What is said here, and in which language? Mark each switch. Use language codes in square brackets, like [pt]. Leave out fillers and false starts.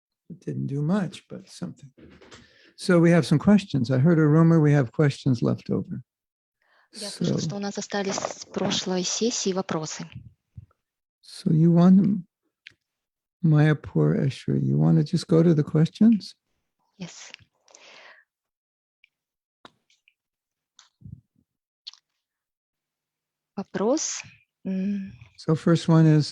[en] It didn't do much, but something. So we have some questions. I heard a rumor we have questions left over. [ru] Я слышал, что у нас остались с прошлой сессии вопросы. [en] So you want, Mayapur Eshwari, you want to just go to the questions? Yes. [ru] Вопрос [en] So first one is